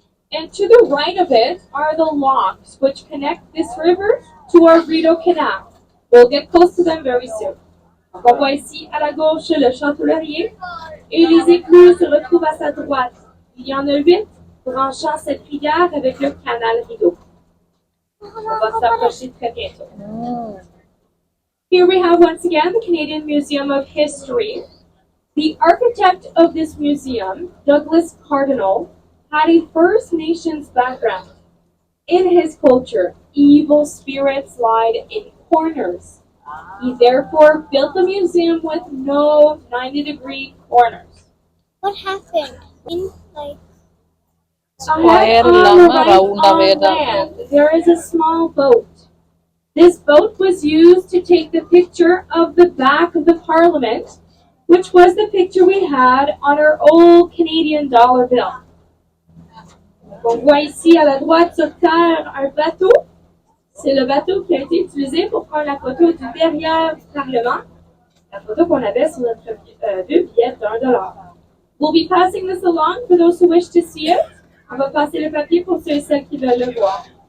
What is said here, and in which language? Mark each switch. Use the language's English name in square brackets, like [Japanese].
[English] And to the right of it are the locks which connect this river to our Rideau Canal. We'll get close to them very soon. [French] On voit ici à la gauche le château Laurier et les écluses se retrouvent à sa droite. Il y en a 8 branchant cette rivière avec le canal Rideau. On va s'approcher très bientôt. [English] Here we have once again the Canadian Museum of History. The architect of this museum, Douglas Cardinal, had a First Nations background. In his culture, evil spirits lied in corners. He therefore built the museum with no 90-degree corners. what happened? In like Ahead on the right on land, there is a small boat. This boat was used to take the picture of the back of the Parliament, which was the picture we had on our old Canadian dollar bill. [French] On voit ici à la droite sur terre un bateau. C'est le bateau qui a été utilisé pour prendre la photo du derrière du Parlement, la photo qu'on avait sur notre deux billets d'$1. [English] We'll be passing this along for those who wish to see it. [French] On va passer le papier pour ceux et celles qui veulent le voir.